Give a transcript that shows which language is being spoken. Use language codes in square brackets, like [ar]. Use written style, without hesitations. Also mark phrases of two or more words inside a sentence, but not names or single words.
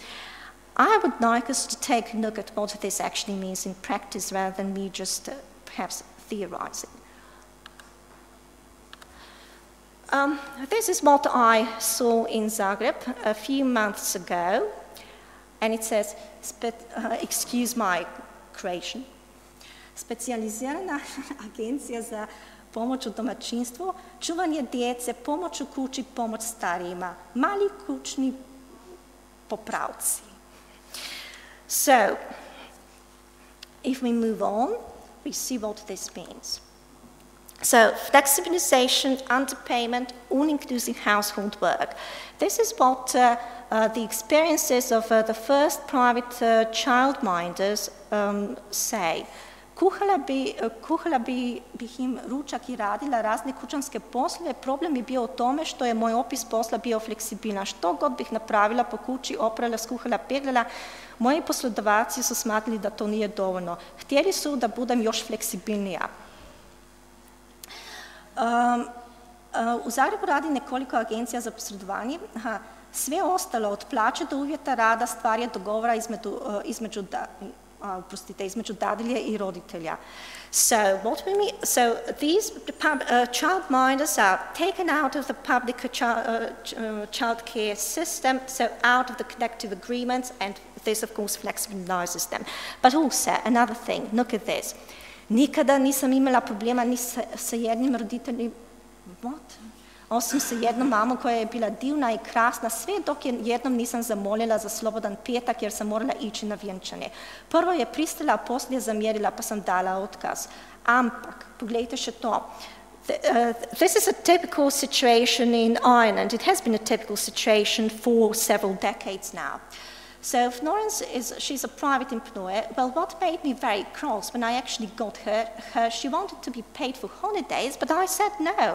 [en] I would like us to take a look at what this actually means in practice rather than me just perhaps theorizing. This is what I saw in Zagreb a few months ago, and it says, excuse my creation, [hr] specijalizirana agencija za pomoć u domaćinstvu, čuvanje djece, pomoć u kući, pomoć starijima, mali kućni popravci. [en] So, if we move on, we see what this means. So, flexibilization, underpayment, all-inclusive household work. This is what the experiences of the first private childminders say. [hr] kuhala bih im ručak i radila razne kućanske poslove. Problem je bio u tome što je moj opis posla bio fleksibilan. Što god bih napravila po kući, oprala, skuhala, peglala, moji poslodavci su smatrali da to nije dovoljno. Htjeli su da budem još fleksibilnija. U Zagrebu radi nekoliko agencija za posredovanje. Sve ostalo od plaće do uvjeta rada stvar je dogovora između dadilje i roditelja. [en] So these childminders are taken out of the public child care system, so out of the collective agreements, and this of course flexibilizes them. But also, another thing, look at this. [hr] Nikada nisam imala problema ni sa jednim roditeljem, osim sa jednom mamom koja je bila divna i krasna, sve dok jednom nisam zamolila za slobodan petak jer sam morala ići na vjenčanje. Prvo je pristala, a poslije zamjerila pa sam dala otkaz. [sl] Ampak, pogledajte še to. [en] This is a typical situation in Ireland. It has been a typical situation for several decades now. So Florence she's a private employer. Well, what made me very cross when I actually got her, she wanted to be paid for holidays, but I said no.